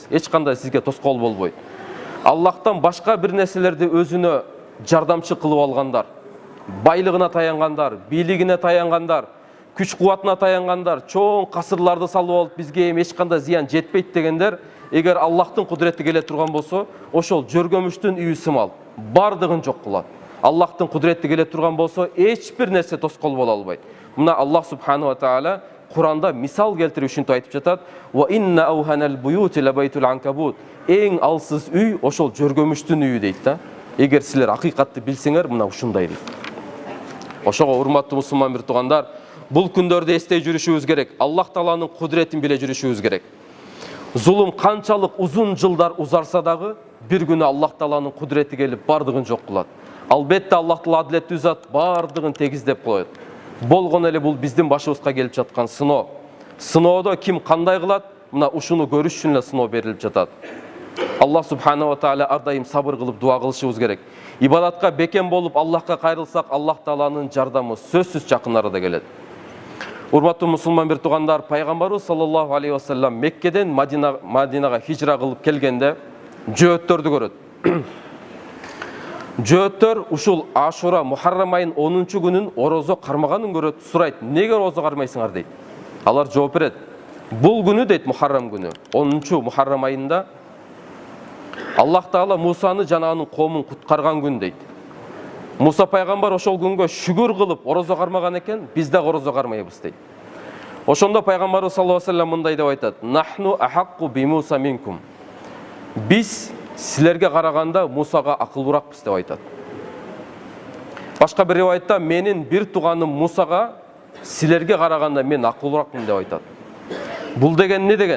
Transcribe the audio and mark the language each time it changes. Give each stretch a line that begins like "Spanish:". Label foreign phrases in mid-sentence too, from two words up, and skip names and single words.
Kyrgyz: Эч кандай сизге тоскоол болбойт. Аллахтан башка бир нерселерди өзүнө жардамчы кылып алгандар, байлыгына таянгандар, бийлигине таянгандар, күч кубатына таянгандар, чоң касырларды салып алып бизге эми эч кандай зыян жетпейт дегендер, эгер Аллахтын кудурети келе турган болсо, ошол жөргөмүштүн үйү сымал бардыгын жок кылат. Аллахтын кудурети келе турган болсо, эч бир нерсе тоскоол боло албайт. Мына Аллах
Arabic: سبحانه وتعالى
Kyrgyz: Куранда мисал келтирип ушинтип айтып жатат:
Arabic: "وإن أوهن البيوت لبيت العنكبوت".
Kyrgyz: Эң алсыз үй ошол жөргөмүштүн үйү дейт да. Эгер силер акыйкатты билсеңер, мына ушундай дейт. Ошого урматтуу мусулман бир туугандар, бул күндөрдө эстей жүрүшүбүз керек. Аллах тааланын кудуретин биле жүрүшүбүз керек. Зулум канчалык узун жылдар узарса дагы, бир күнү Аллах тааланын кудурети келип бардыгын жок кылат. Албетте Аллах таала адилеттүү зат, бардыгын тегиздеп коет. Болгон эле бул биздин башыбызга келип жаткан сыноо. Сыноодо ким кандай кылат? Мына ушуну көрүш үчүн эле сыноо берилип жатат. Аллах
Arabic: سبحانه وتعالى
Kyrgyz: ар дайым сабыр кылып дуа кылышыбыз керек. Ибадатка бекем болуп Аллахка кайрылсак, Аллах тааланын жардамы сөзсүз жакын арада келет. Урматтуу мусулман бир туугандар, пайгамбарыбыз
Arabic: صلى الله عليه وسلم
Kyrgyz: Меккеден Мадинага хижра кылып келгенде жөөттөрдү көрөт. Жөөттөр ушул Ашура Мухаррам айынын 10-чу күнүн орозо кармаганын көрөт, сурайт: "Неге орозо кармайсыңар?" дейт. Алар жооп берет: "Бул күнү" дейт, Мухаррам күнү, 10-чу Мухаррам айында Аллах таала Мусаны жана анын коомун куткарган күн дейт. Муса пайгамбар ошол күнгө шүгүр кылып орозо кармаган экен, биз да орозо кармайбыз дейт. Ошондо пайгамбарыбыз
Arabic: صلى الله عليه وسلم
Kyrgyz: мындай деп айтат:
Arabic: "نحن أحق بموسى منكم".
Kyrgyz: Биз силерге караганда Мусага акылбыракпыз деп айтат. Башка бир риваятта менин бир тууганым Мусага силерге караганда мен акылбыракмын деп айтат. Бул деген не деген?